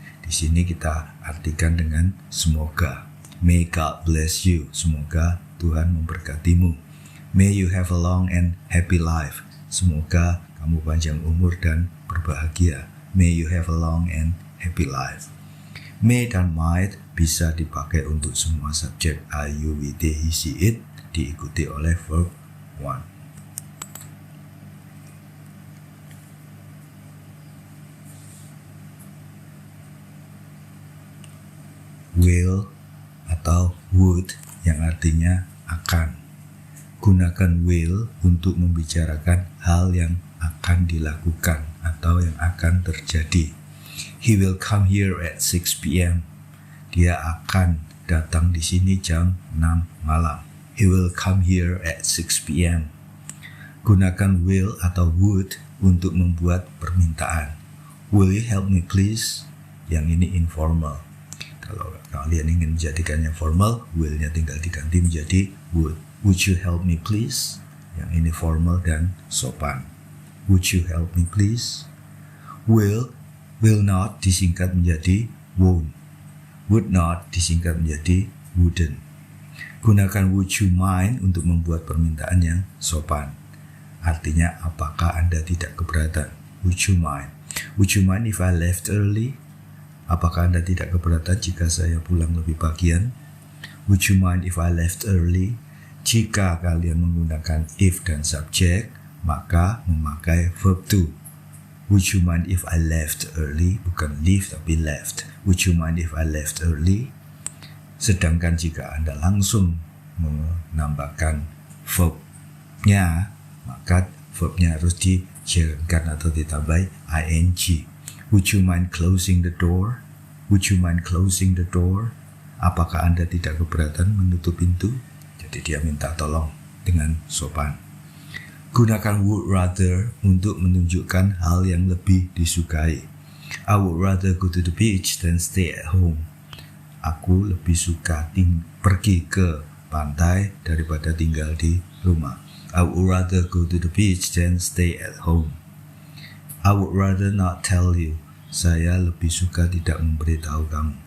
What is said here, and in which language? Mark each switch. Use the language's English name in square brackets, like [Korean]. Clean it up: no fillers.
[Indonesian] Di sini kita artikan dengan semoga. [English] May God bless you. [Indonesian] Semoga Tuhan memberkatimu. [English] May you have a long and happy life. [Indonesian] Semoga kamu panjang umur dan berbahagia. [English] May you have a long and happy life. [Indonesian] May dan might bisa dipakai untuk semua subjek I, you, we, they, he, she, it, diikuti oleh verb one. Will atau would yang artinya akan. Gunakan will untuk membicarakan hal yang akan dilakukan atau yang akan terjadi. [English] He will come here at 6 p.m. [Indonesian] Dia akan datang di sini jam 6 malam. [English] He will come here at 6 p.m. [Indonesian] Gunakan will atau would untuk membuat permintaan. [English] Will you help me please? [Indonesian] Yang ini informal. Kalau kalian ingin menjadikannya formal, will-nya tinggal diganti menjadi would. [English] Would you help me please? [Indonesian] Yang ini formal dan sopan. [English] Would you help me please? [Indonesian] Will not disingkat menjadi won't. Would not disingkat menjadi wouldn't. Gunakan would you mind untuk membuat permintaan yang sopan. Artinya, apakah Anda tidak keberatan? [English] Would you mind? Would you mind if I left early? [Indonesian] Apakah Anda tidak keberatan jika saya pulang lebih pagian? [English] Would you mind if I left early? [Indonesian] Jika kalian menggunakan if dan subjek, maka memakai verb to. [English] Would you mind if I left early? [Indonesian] Bukan leave tapi left. [English] Would you mind if I left early? [Indonesian] Sedangkan jika Anda langsung menambahkan verb-nya, maka verb-nya harus dijalankan atau ditambah ing. [English] Would you mind closing the door? Would you mind closing the door? [Indonesian] Apakah Anda tidak keberatan menutup pintu? Jadi dia minta tolong dengan sopan. Gunakan would rather untuk menunjukkan hal yang lebih disukai. [English] I would rather go to the beach than stay at home. [Indonesian] Aku lebih suka pergi ke pantai daripada tinggal di rumah. [English] I would rather go to the beach than stay at home. I would rather not tell you. [Indonesian] Saya lebih suka tidak memberitahu kamu.